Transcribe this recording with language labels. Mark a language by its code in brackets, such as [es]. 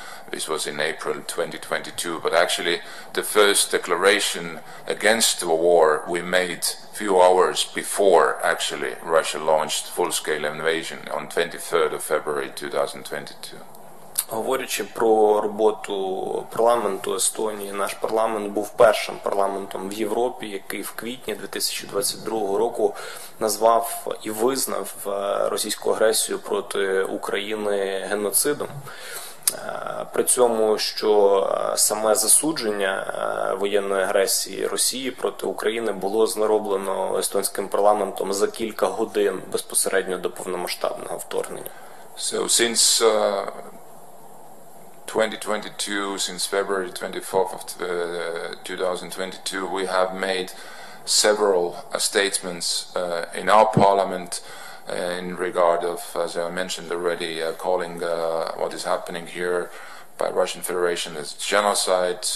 [en] This was in April 2022, but actually the first declaration against the war we made few hours before actually Russia launched full-scale invasion on 23rd of February 2022. [uk] Говорячи про роботу парламенту Естонії, наш парламент був першим парламентом в Європі, який в квітні 2022 року назвав і визнав російську агресію проти України геноцидом. При цьому, що саме засудження воєнної агресії Росії проти України було зроблено естонським парламентом за кілька годин безпосередньо до повномасштабного вторгнення. [en] So since 2022, since February 24th of 2022, we have made several statements in our parliament in regard of, as I mentioned already, calling what is happening here by Russian Federation as genocide.